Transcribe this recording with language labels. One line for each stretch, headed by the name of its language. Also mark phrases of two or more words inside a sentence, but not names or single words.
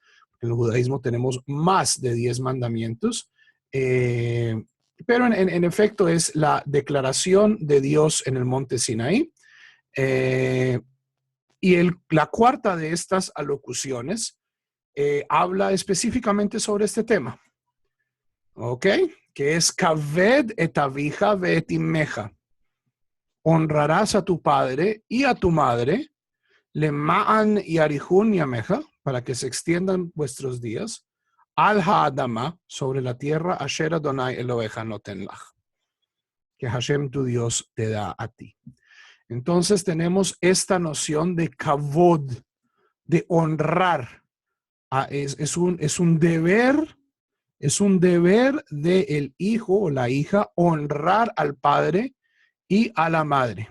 Spanish: En el judaísmo tenemos más de 10 mandamientos, pero en efecto es la declaración de Dios en el monte Sinaí. Y la cuarta de estas alocuciones habla específicamente sobre este tema, ¿ok? Que es
Hebrew: כבד את אביך ואת אמך.
Spanish: Honrarás a tu padre y a tu madre,
Hebrew: למען יאריכון ימיך,
Spanish: para que se extiendan vuestros días,
Hebrew: על האדמה,
Spanish: sobre la tierra,
Hebrew: אשר ה׳ אלהיך נתן לך,
Spanish: que Hashem tu Dios te da a ti. Entonces tenemos esta noción de kavod, de honrar. Es un deber del hijo o la hija honrar al padre y a la madre.